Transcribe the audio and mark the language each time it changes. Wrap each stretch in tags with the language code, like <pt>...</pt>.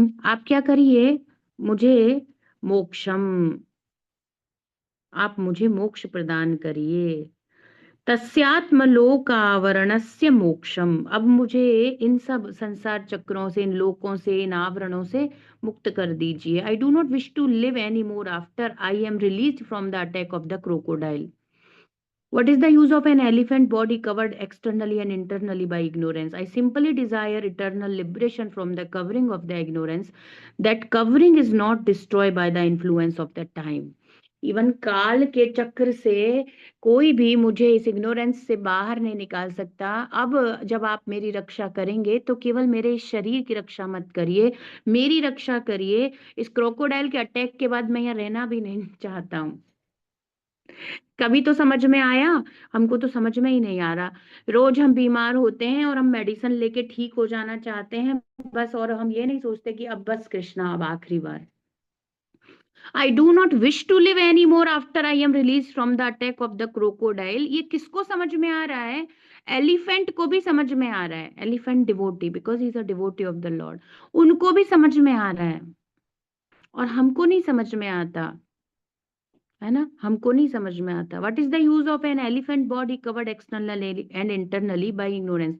<hi>आप क्या करिए, मुझे मोक्षम, आप मुझे मोक्ष प्रदान करिए। तस्यात्मलोकावरणस्य मोक्षम, अब मुझे इन सब संसार चक्रों से, इन लोकों से, इन आवरणों से मुक्त कर दीजिए।</hi> <en>I do not wish to live any more after I am release from the attack of the crocodile. What is the use of an elephant body covered externally and internally by ignorance? I simply desire eternal liberation from the covering of the ignorance. That covering is not destroyed by the influence of the time.</en> <hi>Even काल के चक्र से कोई भी मुझे इस ignorance से बाहर नहीं निकाल सकता। अब जब आप मेरी रक्षा करेंगे तो केवल मेरे इस शरीर की रक्षा मत करिए, मेरी रक्षा करिए। इस क्रोकोडाइल के अटैक के बाद मैं यहाँ रहना भी नहीं चाहता हूँ। कभी तो समझ में आया, हमको तो समझ में ही नहीं आ रहा। रोज हम बीमार होते हैं और हम मेडिसिन लेके ठीक हो जाना चाहते हैं बस, और हम ये नहीं सोचते कि अब बस कृष्णा, अब आखिरी बार।</hi> <en>I do not wish to live anymore after I am released from the attack of the crocodile।</en> <hi>ये किसको समझ में आ रहा है? एलिफेंट को भी समझ में आ रहा है।</hi> <en>Elephant devotee, because he is a devotee of the lord.</en> <hi>उनको भी समझ में आ रहा है और हमको नहीं समझ में आता, है ना? हमको नहीं समझ में आता।</hi> <en>What is the use of an elephant body covered externally and internally by ignorance.</en>